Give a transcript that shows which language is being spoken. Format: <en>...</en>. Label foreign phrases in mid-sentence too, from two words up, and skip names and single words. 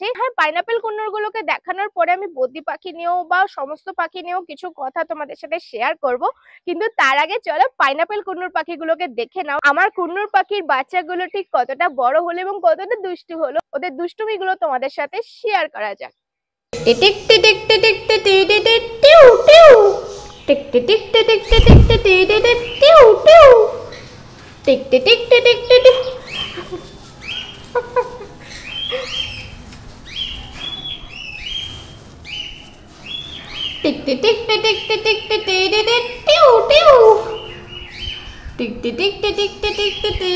<bn>হ্যাঁ, পাইনাপেল কুন্নুরগুলোকে দেখানোর পরে আমি বদ্রি পাখি নিয়েও বা সমস্ত পাখি নিয়েও কিছু কথা তোমাদের সাথে শেয়ার করব, কিন্তু তার আগে চলো পাইনাপেল কুন্নুর পাখিগুলোকে দেখে নাও। আমার কুন্নুর পাখির বাচ্চাগুলো ঠিক কতটা বড় হলো এবং কতটা দুষ্টু হলো, ওদের দুষ্টুমিগুলো তোমাদের সাথে শেয়ার করা যাক। টিক টিক টিক টিক টিক টিক টিক টিক টিউ টিউ, টিক টিক টিক টিক টিক টিক টিক টিক টিক টিউ টিউ, টিক টিক টিক টিক টিক টিক। টিক টিক টিক টিক টিক টিক টিক টিক টিক টিউ টিউ, টিক টিক টিক টিক টিক টিক টিক টিক</bn>